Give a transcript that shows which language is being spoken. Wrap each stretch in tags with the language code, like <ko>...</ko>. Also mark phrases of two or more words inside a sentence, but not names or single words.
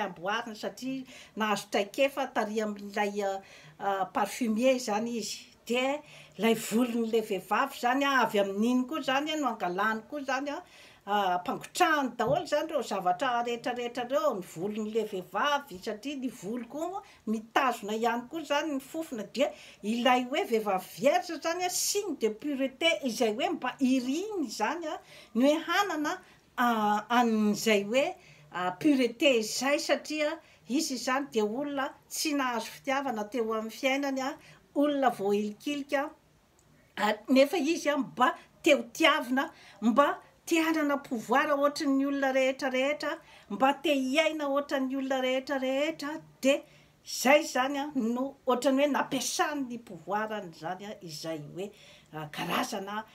<mg>amboarina satria nahazo traikefa taria amin'ilay parfumier zany izy, de lay volon'le vehivavy zany a avy amin'iny koa zany no angalany koa zany a ampangotrahany daholo zany reo zavatra rehetrarehetra reo ny volon'le vehivavy, satria ny volo koa mitazona ihany koa zany ny fofona, de ilay hoe vehivavy vierge zany a</mg> <fr>signe de pureté</fr> <mg>izay hoe mba iriny zany a ny hoe hanana an'izay hoe pureté zay, satria izy zany de olona tsy nahazo fitiavana teo amin'ny fiainany a, olona voahilikilika nefa izy a mba teo tiavina, mba te hanana pouvoir ohatran'ny olona rehetrarehetra, mba te hiaina ohatran'ny olona rehetrarehetra, de zay zany a no ohatrany hoe nampiasany ny pouvoirany zany a izay hoe karazana</mg>